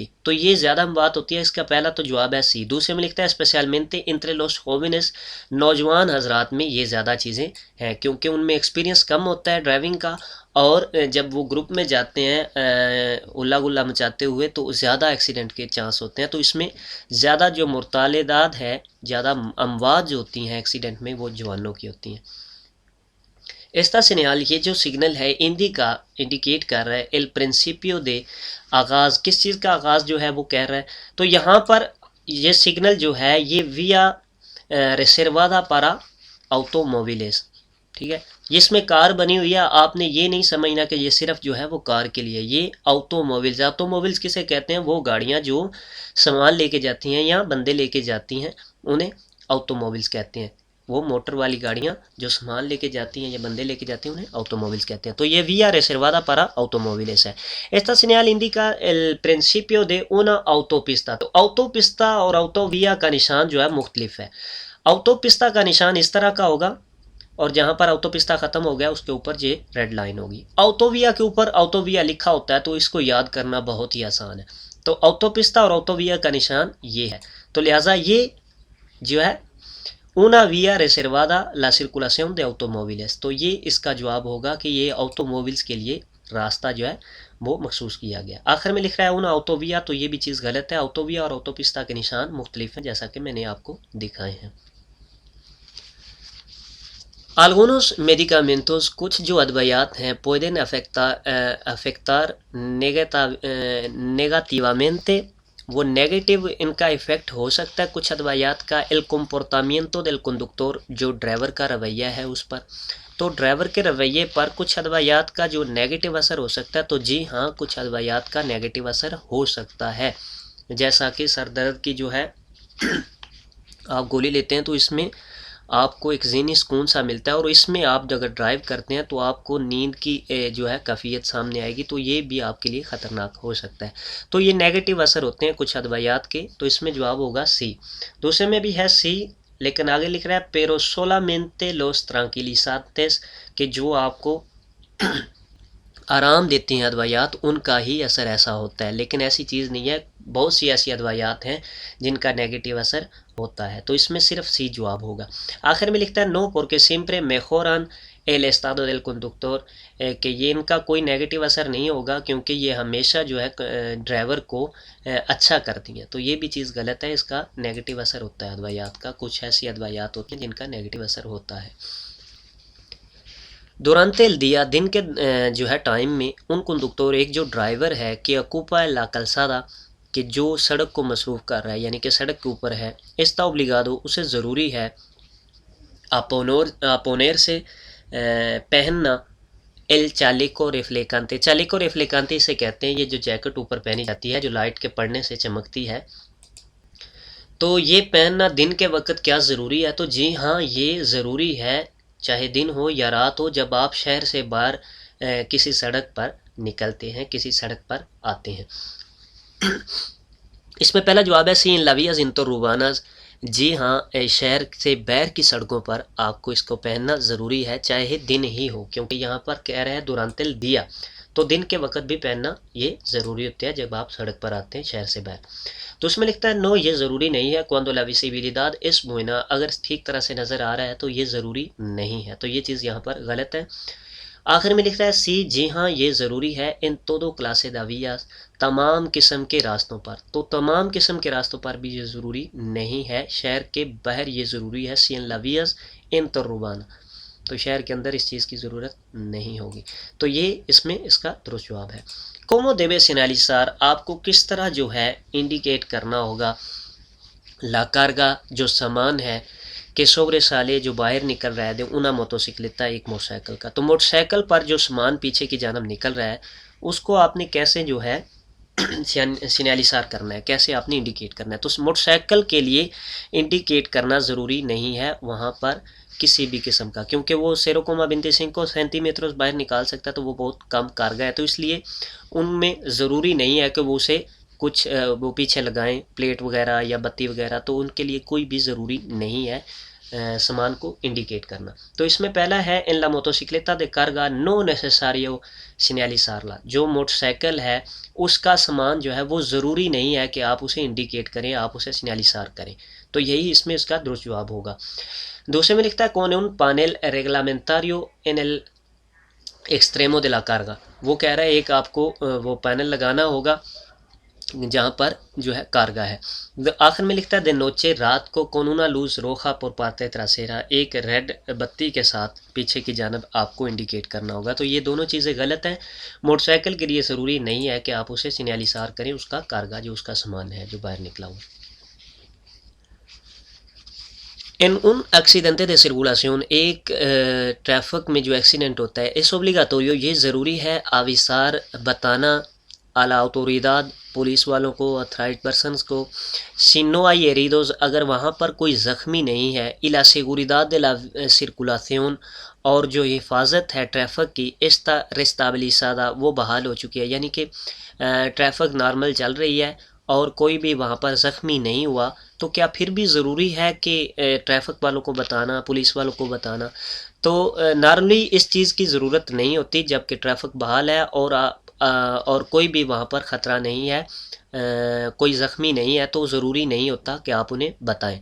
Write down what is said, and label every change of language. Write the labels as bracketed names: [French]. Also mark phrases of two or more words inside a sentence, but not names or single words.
[Urdu] تو یہ زیادہ اموات ہوتی ہے، اس کا پہلا تو جواب ہے سی. دوسرے میں لکھتا ہے [Spanish] especialmente entre los jóvenes, [Urdu] نوجوان حضرات میں یہ زیادہ چیزیں ہیں کیونکہ ان میں ایکسپیرینس کم ہوتا ہے ڈرائیونگ کا، اور جب وہ گروپ میں جاتے ہیں ہلا گلا مچاتے ہوئے تو زیادہ ایکسیڈنٹ کے چانس ہوتے ہیں. تو اس میں زیادہ جو مرتالداد ہے، زیادہ اموات جو ہوتی ہیں ایکسیڈنٹ میں، وہ جوانوں کی ہوتی ہیں. [Spanish] esta señal, [Urdu] یہ جو سگنل ہے انڈیکیٹ کر رہا ہے [Spanish] el principio de [Urdu] آغاز، کس چیز کا آغاز جو ہے وہ کہہ رہا ہے. تو یہاں پر یہ سگنل جو ہے یہ [Spanish] vía reservada para automóviles, [Urdu] ٹھیک ہے. اس میں کار بنی ہوئی ہے، آپ نے یہ نہیں سمجھنا کہ یہ صرف جو ہے وہ کار کے لیے. یہ آٹوموبیلس کسے کہتے ہیں؟ وہ گاڑیاں جو سامان لے کے جاتی ہیں یا بندے لے کے جاتی ہیں انہیں آٹوموبیلس کہتے ہیں. وہ موٹر والی گاڑیاں جو سامان لے کے جاتی ہیں یا بندے لے کے جاتے ہیں انہیں آٹوموبیلس کہتے ہیں. تو یہ [Spanish] vía reservada para automóviles [Urdu] ہے. [Spanish] esta señal indica el principio de una autopista، [Urdu] تو آٹوپستا اور آٹو ویا کا نشان جو ہے مختلف ہے. آٹوپستا کا نشان اس طرح کا ہوگا، اور جہاں پر آٹوپستا ختم ہو گیا اس کے اوپر یہ ریڈ لائن ہوگی. آٹوویا کے اوپر آٹوویا لکھا ہوتا ہے تو اس کو یاد کرنا بہت ہی آسان ہے. تو آٹوپستا اور آٹوویا کا نشان یہ ہے. تو لہٰذا یہ جو ہے [Spanish] una vía reservada la circulación de automóviles، [Urdu] تو یہ اس کا جواب ہوگا کہ یہ آٹوموبیلس کے لیے راستہ جو ہے وہ مخصوص کیا گیا. آخر میں لکھ رہا ہے [Spanish] una autovía، [Urdu] تو یہ بھی چیز غلط ہے. آٹوویا اور آٹوپستا کے نشان مختلف ہیں جیسا کہ میں نے آپ کو دکھائے ہیں. [Spanish] algunos medicamentos، [Urdu] کچھ جو ادویات ہیں [Spanish] pueden afectar negativamente، [Urdu] وہ نیگیٹو ان کا ایفیکٹ ہو سکتا ہے کچھ ادویات کا [Spanish] el comportamiento del conductor، [Urdu] جو ڈرائیور کا رویہ ہے اس پر. تو ڈرائیور کے رویے پر کچھ ادویات کا جو نیگیٹو اثر ہو سکتا ہے، تو جی ہاں کچھ ادویات کا نیگیٹو اثر ہو سکتا ہے. جیسا کہ سر درد کی جو ہے آپ گولی لیتے ہیں تو اس میں آپ کو ایک ذہنی سکون سا ملتا ہے، اور اس میں آپ اگر ڈرائیو کرتے ہیں تو آپ کو نیند کی جو ہے کیفیت سامنے آئے گی، تو یہ بھی آپ کے لیے خطرناک ہو سکتا ہے. تو یہ نیگیٹو اثر ہوتے ہیں کچھ ادویات کے. تو اس میں جواب ہوگا سی. دوسرے میں بھی ہے سی، لیکن آگے لکھ رہا ہے [Spanish] pero solamente los tranquilizantes، [Urdu] کہ جو آپ کو آرام دیتے ہیں ادویات ان کا ہی اثر ایسا ہوتا ہے. لیکن ایسی چیز نہیں ہے، بہت سی ایسی ادویات ہیں جن کا نیگیٹو اثر ہوتا ہے. تو اس میں صرف سی جواب ہوگا. آخر میں لکھتا ہے [Spanish] نو porque siempre mejoran el estado del conductor، [Urdu] کہ یہ ان کا کوئی نیگیٹو اثر نہیں ہوگا کیونکہ یہ ہمیشہ جو ہے ڈرائیور کو اچھا کرتی ہیں. تو یہ بھی چیز غلط ہے، اس کا نیگیٹو اثر ہوتا ہے ادویات کا. کچھ ایسی ادویات ہوتی ہیں جن کا نیگیٹو اثر ہوتا ہے. [Spanish] durante el día، [Urdu] دن کے جو ہے ٹائم میں، [Spanish] un conductor، [Urdu] ایک جو ڈرائیور ہے کہ [Spanish] ocupa la calzada، [Urdu] کہ جو سڑک کو مصروف کر رہا ہے یعنی کہ سڑک کے اوپر ہے [Spanish] está obligado [Urdu] اسے ضروری ہے [Spanish] a ponerse [Urdu] پہننا [Spanish] el chaleco reflectante. chaleco reflectante [Urdu] اسے کہتے ہیں یہ جو جیکٹ اوپر پہنی جاتی ہے جو لائٹ کے پڑنے سے چمکتی ہے. تو یہ پہننا دن کے وقت کیا ضروری ہے؟ تو جی ہاں یہ ضروری ہے چاہے دن ہو یا رات ہو جب آپ شہر سے باہر کسی سڑک پر نکلتے ہیں کسی سڑک پر آتے ہیں. اس میں پہلا جواب ہے [Spanish] sí en las vías interurbanas. [Urdu] جی ہاں شہر سے باہر کی سڑکوں پر آپ کو اس کو پہننا ضروری ہے چاہے دن ہی ہو کیونکہ یہاں پر کہہ رہے ہیں [Spanish] durante el día [Urdu] تو دن کے وقت بھی پہننا یہ ضروری ہوتا ہے جب آپ سڑک پر آتے ہیں شہر سے باہر. تو اس میں لکھتا ہے نو یہ ضروری نہیں ہے [Spanish] cuando la visibilidad es buena [Urdu] اگر ٹھیک طرح سے نظر آ رہا ہے تو یہ ضروری نہیں ہے. تو یہ چیز یہاں پر غلط ہے. آخر میں لکھتا ہے سی جی ہاں یہ ضروری ہے [Spanish] en todo clase de vías [Urdu] تمام قسم کے راستوں پر. تو تمام قسم کے راستوں پر بھی یہ ضروری نہیں ہے شہر کے باہر یہ ضروری ہے [Spanish] sí en las vías interurbanas [Urdu] تو شہر کے اندر اس چیز کی ضرورت نہیں ہوگی. تو یہ اس میں اس کا درست جواب ہے. [Spanish] cómo debe señalizar [Urdu] آپ کو کس طرح جو ہے انڈیکیٹ کرنا ہوگا [Spanish] la carga [Urdu] جو سامان ہے کہ [Spanish] sobre sale [Urdu] جو باہر نکل رہا ہے [Spanish] de una motocicleta [Urdu] ایک موٹر سائیکل کا. تو موٹر سائیکل پر جو سامان پیچھے کی جانب نکل رہا ہے اس کو آپ نے کیسے جو ہے سینیالیسار کرنا ہے کیسے آپ نے انڈیکیٹ کرنا ہے. تو موٹر سائیکل کے لیے انڈیکیٹ کرنا ضروری نہیں ہے وہاں پر کسی بھی قسم کا کیونکہ وہ 0.25 سینٹی میٹر باہر نکال سکتا ہے تو وہ بہت کم کارگاہ ہے. تو اس لیے ان میں ضروری نہیں ہے کہ وہ اسے کچھ وہ پیچھے لگائیں پلیٹ وغیرہ یا بتی وغیرہ. تو ان کے لیے کوئی بھی ضروری نہیں ہے سامان کو انڈیکیٹ کرنا. تو اس میں پہلا ہے [Spanish] en la motocicleta de carga no necesario señalizarla [Urdu] جو موٹر سائیکل ہے اس کا سامان جو ہے وہ ضروری نہیں ہے کہ آپ اسے انڈیکیٹ کریں آپ اسے سینیالیسار کریں. تو یہی اس میں اس کا درست جواب ہوگا. دوسرے میں لکھتا ہے [Spanish] con un panel reglamentario en el extremo de la carga [Urdu] وہ کہہ رہا ہے ایک آپ کو وہ پینل لگانا ہوگا جہاں پر جو ہے کارگاہ ہے. آخر میں لکھتا ہے [Spanish] de noche [Urdu] رات کو [Spanish] con una luz roja por parte trasera [Urdu] ایک ریڈ بتی کے ساتھ پیچھے کی جانب آپ کو انڈیکیٹ کرنا ہوگا. تو یہ دونوں چیزیں غلط ہیں. موٹر سائیکل کے لیے ضروری نہیں ہے کہ آپ اسے سینیالیسار کریں اس کا کارگاہ جو اس کا سامان ہے جو باہر نکلا ہوا. [Spanish] en un accidente de circulación [Urdu] ایک ٹریفک میں جو ایکسیڈنٹ ہوتا ہے [Spanish] es obligatorio [Urdu] یہ ضروری ہے avisar بتانا [Spanish] a la autoridad [Urdu] پولیس والوں کو اتھرائزڈ پرسنس کو [Spanish] si no hay heridos [Urdu] اگر وہاں پر کوئی زخمی نہیں ہے [Spanish] y la seguridad de la circulación [Urdu] اور جو حفاظت ہے ٹریفک کی [Spanish] está restabilizada [Urdu] وہ بحال ہو چکی ہے یعنی کہ ٹریفک نارمل چل رہی ہے اور کوئی بھی وہاں پر زخمی نہیں ہوا تو کیا پھر بھی ضروری ہے کہ ٹریفک والوں کو بتانا پولیس والوں کو بتانا؟ تو نارملی اس چیز کی ضرورت نہیں ہوتی جب کہ ٹریفک بحال ہے اور کوئی بھی وہاں پر خطرہ نہیں ہے کوئی زخمی نہیں ہے تو ضروری نہیں ہوتا کہ آپ انہیں بتائیں.